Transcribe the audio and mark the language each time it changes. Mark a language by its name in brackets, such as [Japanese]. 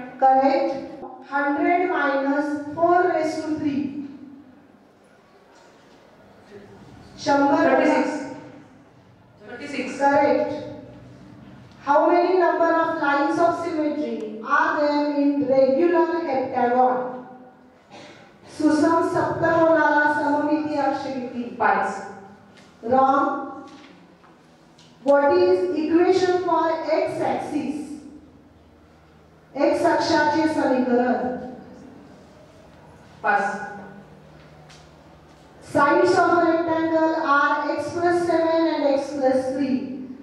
[English] Correct. 100 minus 4 raised to 3. 36. 36. Correct. How many number of lines of symmetry are there in regular heptagon? [Marathi] सुसम सप्तकोणाला सममिती अक्ष किती? [English] 5. Wrong. What is equation for x axis? [Marathi] x अक्षाचे समीकरण. [English] 5. Sides of a rectangle are x plus 7 and x plus 3.